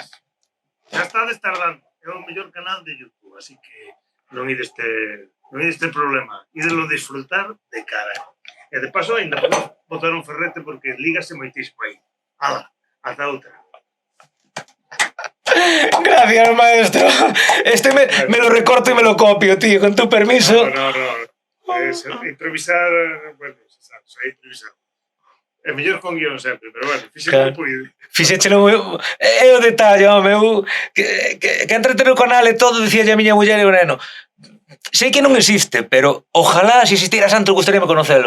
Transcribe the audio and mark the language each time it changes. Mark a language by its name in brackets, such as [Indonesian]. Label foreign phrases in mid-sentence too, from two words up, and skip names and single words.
[Galician] Já estades tardando, é o mellor canal de YouTube, así que non ides ter problema, idelo disfrutar de cara. E de paso, ainda podemos botar un ferrete porque lígase moitísimo aí. Ala, ata outra. [Spanish] Gracias, maestro. Este me lo recorto y me lo copio, tío, con tu permiso. No. [Galician] Improvisar, bueno, sabes, é improvisar. É mellor con guión sempre, pero bueno, fixéchelo puido. Fixéchelo moi... É o detalle, home, que entrete no canal e todo, dicía a miña muller e o neno. Sei que non existe, pero ojalá se existira Santos gustaríame conocelo.